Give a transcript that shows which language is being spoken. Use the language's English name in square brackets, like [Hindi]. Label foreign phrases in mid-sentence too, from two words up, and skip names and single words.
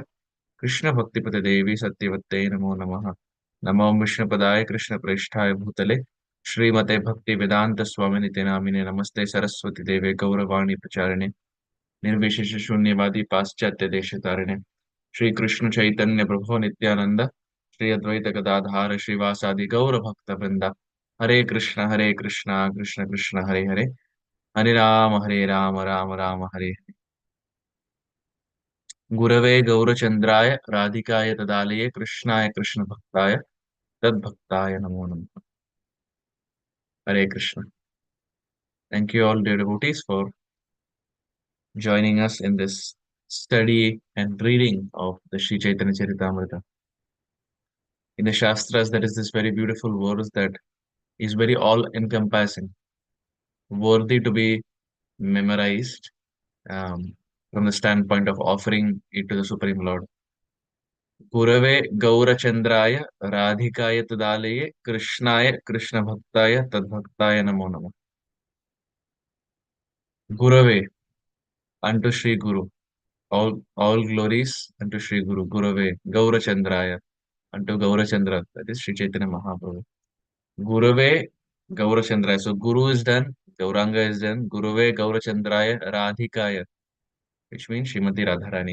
[Sanskrit] कृष्णभक्तिपतदेवी सत्यवत्यै नमो नमः नमो विष्णुपदाय कृष्णप्रेष्ठाय भूतले श्रीमते भक्तिवेदान्त स्वामिनिते नामिने नमस्ते सरस्वती देवे गौरवाणी प्रचारिणे निर्विशेष शून्यवादी पाश्चात्य देशतारिणे श्री कृष्ण चैतन्य प्रभु नित्यानंद श्री अद्वैत गदाधार श्रीवासादि गौर भक्त वृंदा हरे कृष्णा कृष्ण कृष्ण हरे हरे हरे राम राम राम हरे हरे गुरवे गौरचंद्राय राधिकाय तदालये कृष्णाय कृष्ण भक्ताय तद्भक्ताय नमो नमः हरे कृष्ण [English] thank you all dear devotees for joining us in this study and reading of the Sri Chaitanya Charitamrita. In the Shastras, there is this very beautiful verse that is very all-encompassing, worthy to be memorized from the standpoint of offering it to the Supreme Lord. [Sanskrit] गुरवे गौरचन्द्राय राधिकाय तदालये कृष्णाय कृष्ण भक्ताय तद्भक्ताय नमो नमो. [English] Gurave unto Sri Guru. All glories unto Sri Guru. [Sanskrit] गुरवे गौरचन्द्राय [English] unto Gaurachandra. That is Sri Chaitanya Mahaprabhu. [Sanskrit] गुरवे गौरचन्द्राय. [English] So Guru is done, Gauranga is done. [Sanskrit] गुरुवे गौरचन्द्राय राधिकाय, [English] which means Srimati Radharani.